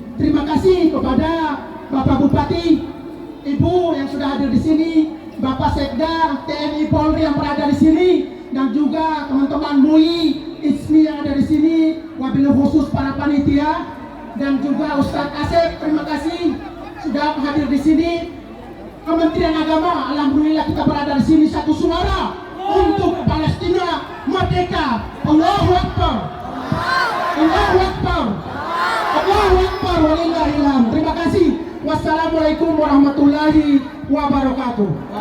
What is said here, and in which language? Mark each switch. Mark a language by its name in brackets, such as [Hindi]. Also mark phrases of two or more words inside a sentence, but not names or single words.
[Indonesian] Terima kasih kepada Bapak Bupati, Ibu yang sudah hadir di sini, Bapak Sekda, TNI Polri yang berada di sini, dan juga teman-teman MUI, ISMI yang ada di sini, [Arabic] وبالخصوص [Indonesian] para panitia, dan juga Ustadz Asep. Terima kasih sudah hadir di sini. Kementerian Agama, alhamdulillah kita berada di sini satu suara untuk Palestina merdeka. [Arabic] الله أكبر. الله أكبر. الله أكبر. [Indonesian] Walillahilhamd. Terima kasih. [Arabic] والسلام عليكم ورحمة الله وبركاته.